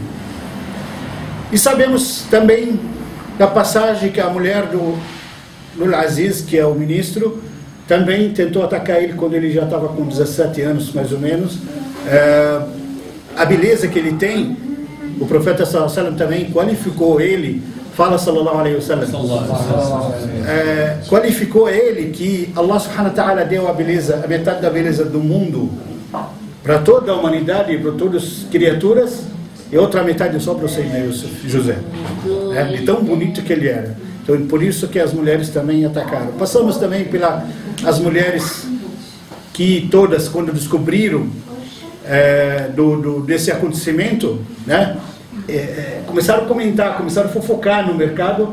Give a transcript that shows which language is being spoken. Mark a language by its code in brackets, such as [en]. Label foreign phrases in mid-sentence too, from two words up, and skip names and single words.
[pt] E sabemos também da passagem que a mulher do Aziz, que é o ministro, também tentou atacar ele quando ele já estava com 17 anos, mais ou menos. A beleza que ele tem, o profeta [ar] صلى الله عليه وسلم [pt] também qualificou ele, fala [ar] صلى الله عليه وسلم, [pt] qualificou ele que [ar] الله سبحانه وتعالى [pt] deu a beleza, a metade da beleza do mundo para toda a humanidade e para todas as criaturas, e outra metade só para o Sayyidina Yusuf, José. De tão bonito que ele era. Então, por isso que as mulheres também atacaram. Passamos também as mulheres que todas, quando descobriram desse acontecimento, né, começaram a comentar, começaram a fofocar no mercado.